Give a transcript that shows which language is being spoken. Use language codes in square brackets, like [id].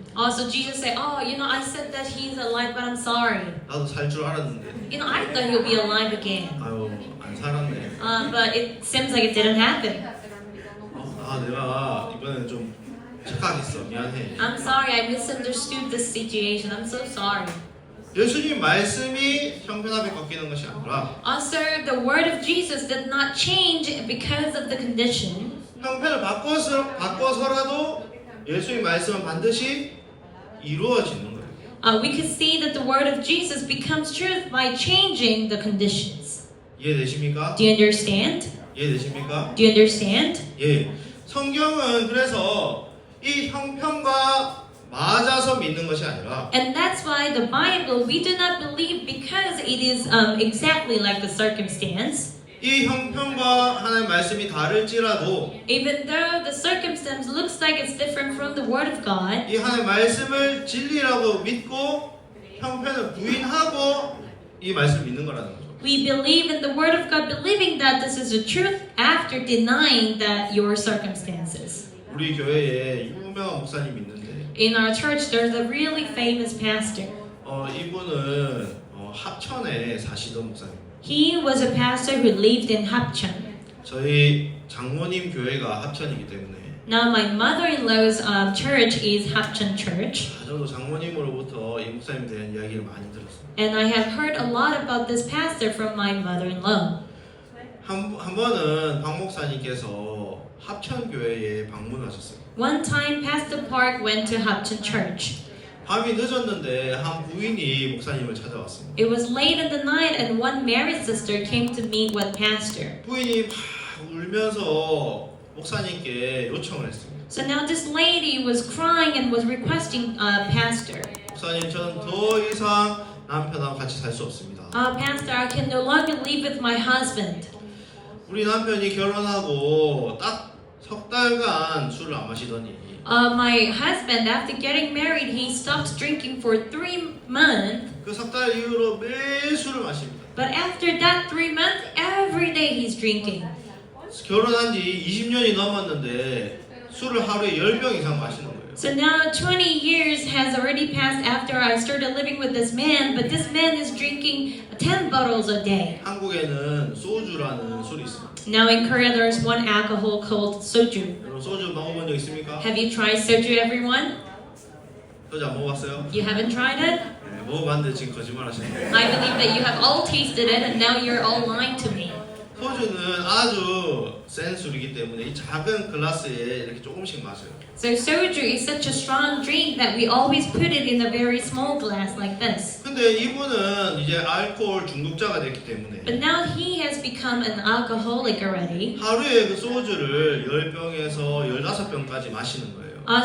[en] Also, Jesus said, I said that he's alive, but I'm sorry. [ko] 나도 살 줄 알았는데. [en] I thought he'll be alive again. [ko] 아유 안 살았네. [en] But it seems like it didn't happen. [ko] 내가 이번에 좀 착각했어. 미안해. [en] I'm sorry, I misunderstood this situation. I'm so sorry. [ko] 예수님 말씀이 형편 앞에 꺾이는 것이 아니라 [en] Also, the word of Jesus did not change because of the condition. [ko] 형편을 바꿔서라도 예수님 말씀은 반드시 이루어지는 거예요. [en] We could see that the word of Jesus becomes truth by changing the conditions. [ko] 이해되십니까? [en] Do you understand? [ko] 이해되십니까? [en] Do you understand? [ko] 예. 성경은 그래서 이 형편과 맞아서 믿는 것이 아니라 [en] And that's why the Bible, we do not believe because it is exactly like the circumstance. [ko] 이 형편과 하나님의 말씀이 다를지라도 [en] Even though the circumstance looks like it's different from the Word of God, [ko] 이 하나님의 말씀을 진리라고 믿고 형편을 부인하고 이 말씀을 믿는 거라는 거죠. [en] we believe in the Word of God, believing that this is the truth after denying that your circumstances. [ko] 우리 교회에 유명한 목사님이 있는데 [en] In our church, there's a really famous pastor. [ko] 이분은 합천에 사시던 목사님. [en] He was a pastor who lived in Hapcheon. [ko] 저희 장모님 교회가 합천이기 때문에 [en] Now, my mother-in-law's church is Hapcheon Church. [ko] 저도 장모님으로부터 이 목사님에 대한 이야기를 많이 들었어요. [en] And I have heard a lot about this pastor from my mother-in-law. [ko] 한 번은 박 목사님께서 합천 교회에 방문하셨어요. [en] One time, Pastor Park went to Hapcheon Church. [ko] 밤이 늦었는데 한 부인이 목사님을 찾아왔습니다. [en] It was late in the night, and one married sister came to meet with Pastor. [ko] 부인이 막 울면서 목사님께 요청을 했습니다. [en] So now this lady was crying and was requesting Pastor. [ko] 목사님, 저는 더 이상 남편하고 같이 살 수 없습니다. [en] Pastor, I can no longer live with my husband. [ko] 우리 남편이 결혼하고 딱 석 달간 술을 안 마시더니 [en] My husband, after getting married, he stopped drinking for 3 months. [ko] 그 석 달 이후로 매일 술을 마십니다. [en] But after that 3 months, every day he's drinking. [ko] 결혼한 지 20년이 넘었는데 술을 하루에 10병 이상 마시는 거예요. [en] So now 20 years has already passed after I started living with this man, but this man is drinking 10 bottles a day. [ko] 한국에는 소주라는 술이 있습니다. [en] Now in Korea there's one alcohol called soju. [ko] 여러분 소주 먹어본 적 있습니까? [en] Have you tried soju, everyone? [ko] 소주 안 먹어봤어요? [en] You haven't tried it? [ko] 네, 먹어봤는데 지금 거짓말 하시는 거예요. [en] I believe that you have all tasted it and now you're all lying to me. [ko] 소주는 아주 센 술이기 때문에 이 작은 글라스에 이렇게 조금씩 마셔요. [en] So soju is such a strong drink that we always put it in a very small glass like this. [ko] 근데 이분은 이제 알코올 중독자가 됐기 때문에 [en] But now he has become an alcoholic already. [ko] 하루에 그 소주를 10병에서 15병까지 마시는 거예요.